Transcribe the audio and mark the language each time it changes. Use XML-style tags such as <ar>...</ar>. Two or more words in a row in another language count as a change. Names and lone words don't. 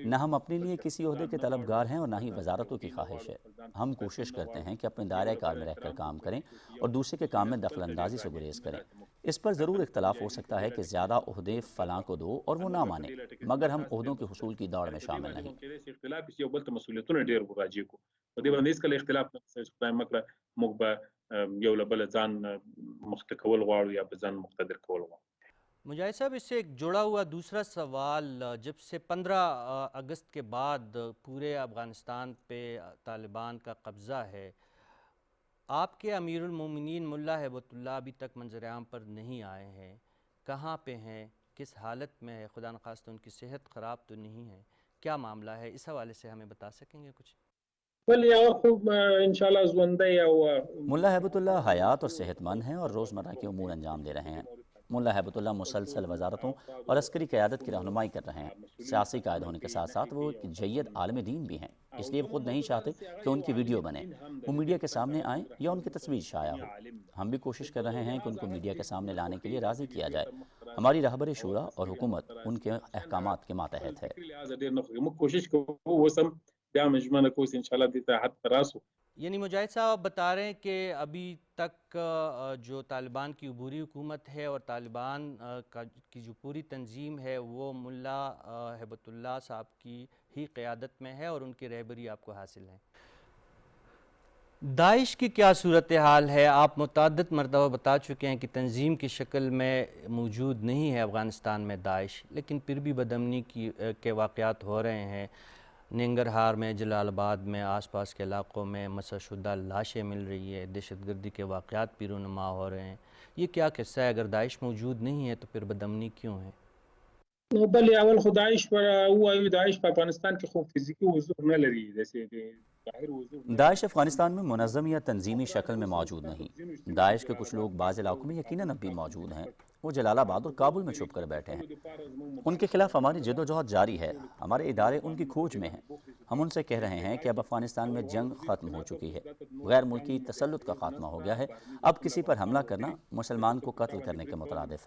<ur>نہ ہم اپنے لیے کسی عہدے کے طلبگار ہیں اور نہ ہی وزارتوں کی خواہش ہے۔ ہم کوشش کرتے ہیں کہ اپنے دائرہ کار میں رہ کر کام کریں اور دوسرے کے کام میں دخل اندازی سے گریز کریں۔ اس پر ضرور اختلاف ہو سکتا ہے کہ زیادہ عہدے فلاں کو دو اور وہ نہ مانے، مگر ہم عہدوں کے حصول کی دوڑ میں شامل نہیں۔</ur> <ps>په دې باندې هیڅکله اختلاف نه شته چې خدای مکړه موږ به یو له بله ځان مخته کول غواړو یا به ځان مقتدر کول غواړو۔</ps> <ur>مجاہد صاحب، اس سے ایک جڑا ہوا دوسرا سوال، جب سے 15 اگست کے بعد پورے افغانستان پہ طالبان کا قبضہ ہے، آپ کے امیر المومنین ملا ہیبت اللہ ابھی تک منظر عام پر نہیں آئے ہیں، کہاں پہ ہیں، کس حالت میں ہے؟ خدا نخواستہ ان کی صحت خراب تو نہیں ہے؟ کیا معاملہ ہے؟ اس حوالے سے ہمیں بتا سکیں گے کچھ؟</ur> <ps>ولی هغه خو انشاءالله ژوندی او</ps> <ur>ملا ہیبت اللہ حیات اور صحت مند ہیں اور روزمرہ کے امور انجام دے رہے ہیں۔ ملا ہیبت اللہ مسلسل وزارتوں اور عسکری قیادت کی رہنمائی کر رہے ہیں۔ سیاسی قائد ہونے کے ساتھ ساتھ وہ ایک جید عالم دین بھی ہیں، اس لیے وہ خود نہیں چاہتے کہ ان کی ویڈیو بنے، وہ میڈیا کے سامنے آئیں یا ان کی تصویر شائع ہو۔ ہم بھی کوشش کر رہے ہیں کہ ان کو میڈیا کے سامنے لانے کے لیے راضی کیا جائے۔ ہماری رہبر شورا اور حکومت ان کے احکامات کے ماتحت ہے۔</ur> <ps>کوشش کوو وسم بیا مجمنه کوس انشاءاللہ دیتا حد راسو۔</ps> <ur>یعنی مجاہد صاحب آپ بتا رہے ہیں کہ ابھی تک جو طالبان کی عبوری حکومت ہے اور طالبان کی جو پوری تنظیم ہے وہ ملا ہیبت اللہ صاحب کی ہی قیادت میں ہے اور ان کی رہبری آپ کو حاصل ہے۔ داعش کی کیا صورتحال ہے؟ آپ متعدد مرتبہ بتا چکے ہیں کہ تنظیم کی شکل میں موجود نہیں ہے افغانستان میں داعش، لیکن پھر بھی بدامنی کے واقعات ہو رہے ہیں۔ ننگرہار میں، جلال آباد میں، آس پاس کے علاقوں میں مسح شدہ لاشیں مل رہی ہے، دہشت گردی کے واقعات بھی رونما ہو رہے ہیں۔ یہ کیا قصہ ہے؟ اگر داعش موجود نہیں ہے تو پھر بدامنی کیوں ہے؟</ur> <ps>بلې اول خو داعش وایو داعش په افغانستان کې خو فزیکي حضور نه لري،</ps> <ur>داعش افغانستان میں منظم یا تنظیمی شکل میں موجود نہیں۔ داعش کے کچھ لوگ بعض علاقوں میں یقیناً اب بھی موجود ہیں، وہ جلال آباد اور کابل میں چھپ کر بیٹھے ہیں۔ ان کے خلاف ہماری جد و جہد جاری ہے، ہمارے ادارے ان کی کھوج میں ہیں۔ ہم ان سے کہہ رہے ہیں کہ اب افغانستان میں جنگ ختم ہو چکی ہے، غیر ملکی تسلط کا خاتمہ ہو گیا ہے، اب کسی پر حملہ کرنا مسلمان کو قتل کرنے کے مترادف ہے۔</ur>